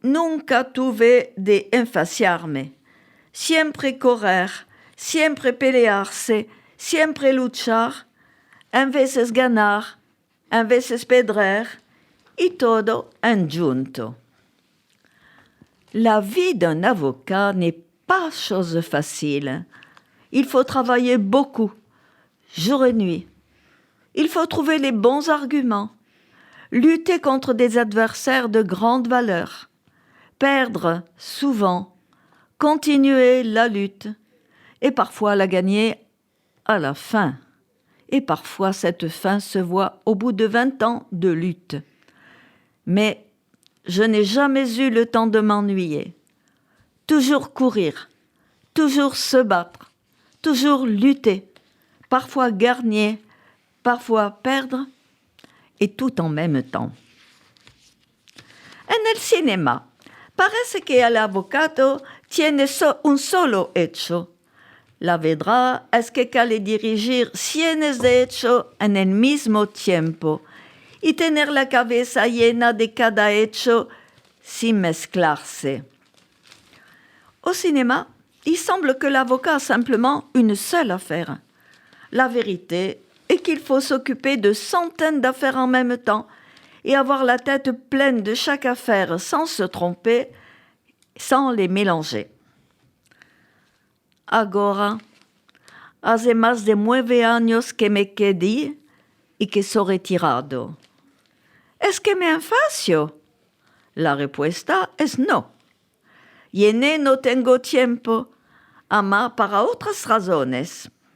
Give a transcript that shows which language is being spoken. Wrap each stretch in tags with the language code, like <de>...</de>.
<lad>nunca tuve de enfaciarme. Siempre correr, siempre pelearse, siempre luchar, en veces ganar, en veces perder, y todo en junto.</lad> <fr>La vie d'un avocat n'est pas chose facile. Il faut travailler beaucoup, jour et nuit. Il faut trouver les bons arguments, lutter contre des adversaires de grande valeur, perdre souvent, continuer la lutte et parfois la gagner à la fin. Et parfois cette fin se voit au bout de 20 ans de lutte. Mais je n'ai jamais eu le temps de m'ennuyer. Toujours courir, toujours se battre, toujours lutter, parfois gagner, parfois perdre, et tout en même temps.</fr> <lad>En el cinema, parece que el avocado tiene un solo hecho. La verdad es que quiere dirigir cientos de hechos en el mismo tiempo y tener la cabeza llena de cada hecho sin mezclarse.</lad> <fr>Au cinéma, il semble que l'avocat a simplement une seule affaire. La vérité est qu'il faut s'occuper de centaines d'affaires en même temps et avoir la tête pleine de chaque affaire sans se tromper, sans les mélanger.</fr> <lad>Agora, hace más de 9 años que me quedé y que soy retirado. ¿Es que me enfacio? La respuesta es no. Y no tengo tiempo, ama para otras razones.</lad>